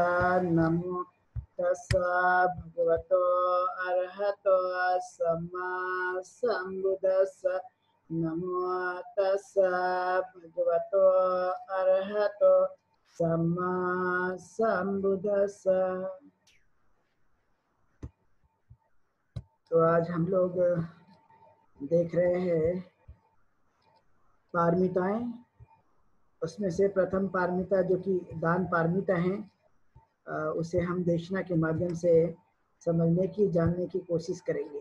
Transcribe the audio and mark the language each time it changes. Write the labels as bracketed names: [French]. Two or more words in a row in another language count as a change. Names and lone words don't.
[Pali] नमो तस्सा भगवतो अरहतो सम्मा सम्बुद्दस्सा। नमो तस्सा भगवतो अरहतो सम्मा सम्बुद्दस्सा। [Hindi] तो आज हम लोग देख रहे हैं पारमिताएं। उसमें से प्रथम पारमिता जो कि दान पारमिता है, उसे हम देशना के माध्यम से समझने की जानने की कोशिश करेंगे।